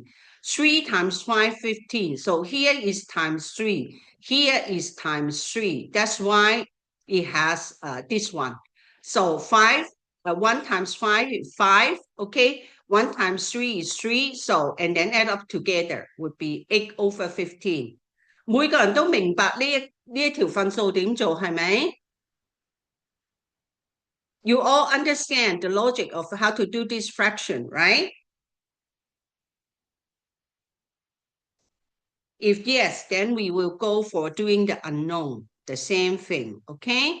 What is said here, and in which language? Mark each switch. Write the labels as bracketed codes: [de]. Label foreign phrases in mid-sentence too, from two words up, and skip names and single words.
[en] 3 times 5, 15. So here is times 3. Here is times 3. That's why it has this one. So 5, 1 times 5 is 5, okay? 1 times 3 is 3, so, and then add up together would be 8/15. [yue] 每個人都明白呢一條分數點做，係咪？ [en] You all understand the logic of how to do this fraction, right? If yes, then we will go for doing the unknown, the same thing, okay?